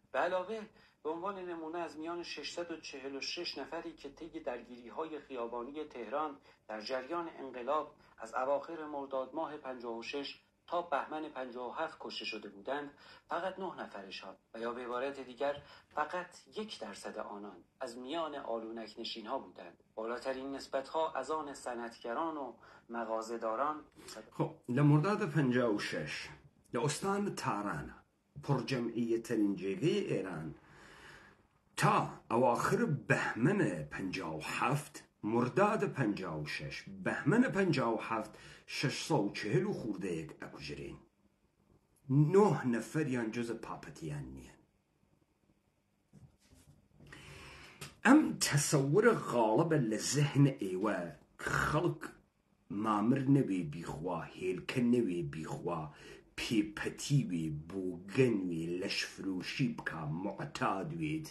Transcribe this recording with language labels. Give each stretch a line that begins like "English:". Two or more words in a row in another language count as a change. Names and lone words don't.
Persian: به علاوه به عنوان نمونه از میان 646 نفری که طی درگیری‌های خیابانی تهران در جریان انقلاب از اواخر مرداد ماه 56 تا بهمن 57 کشته شده بودند، فقط 9 نفرشان و یا به عبارت دیگر فقط 1% آنان از میان آلونک نشین‌ها بودند. بالاترین نسبت‌ها از آن صنعتگران و مغازه‌داران.
Central Kurdish: خب لمرداد 56 لأستان تاران پرجمعیترین جێگەی ایران
Persian: تا اواخر بهمن 57
Central Kurdish: مرداد 56 بهمن 57 640 و خوردەیەک ئەکوژرێن. 9 نەفەریان جز پاپەتیان نییە. ئەم تەسەورە غاڵبە لە زەهن ئێوە خەڵک مامر نەبێ بیخوا، هێلکە نەوێ بیخوا، پێپەتی وێ، بۆگەن وێ، لەشفرۆشی بکە، معتاد وێت.